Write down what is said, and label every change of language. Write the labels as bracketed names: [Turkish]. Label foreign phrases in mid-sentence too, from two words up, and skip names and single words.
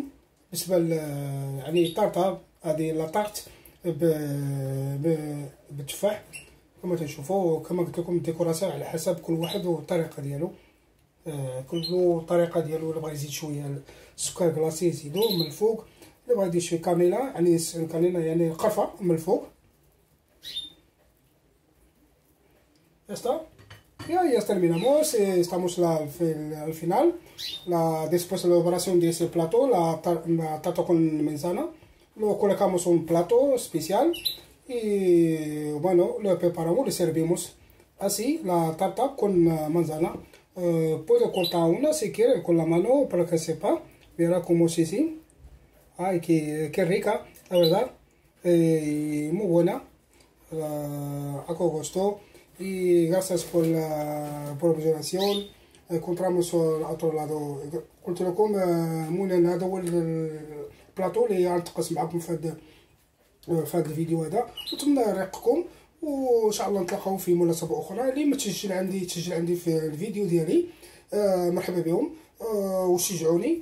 [Arabic] بالنسبه يعني الطرطه هذه لا طارت بالتفاح كما تشوفوا. كما قلت لكم الديكوراسيون على حسب كل واحد والطريقه ديالو. كل طريقه ديالو. اللي بغى يزيد شويه السكر كلاصي يزيدو من الفوق، اللي بغى يدير شويه كانيلا يعني كانيلا يعني قرفه من الفوق. [Spanish] Ya terminamos, estamos al final. Después de la operación de ese plato, la tarta con manzana, lo colocamos en un plato especial y bueno, lo preparamos, lo servimos así, la tarta con manzana. Puedo cortar una si quiere con la mano para que sepa, verá cómo es así. Ay, qué rica, la verdad, muy buena, a gusto. Y gracias por la observación. Encontramos al otro lado. [Arabic] قلت لكم مولانا هذا هو البلاطو اللي غنتقاسم معكم في هذا الفيديو هذا. نتمنى ريقكم وان شاء الله نتلاقاو في مناسبه اخرى. اللي ما تسجل عندي في الفيديو ديالي مرحبا بهم وشجعوني.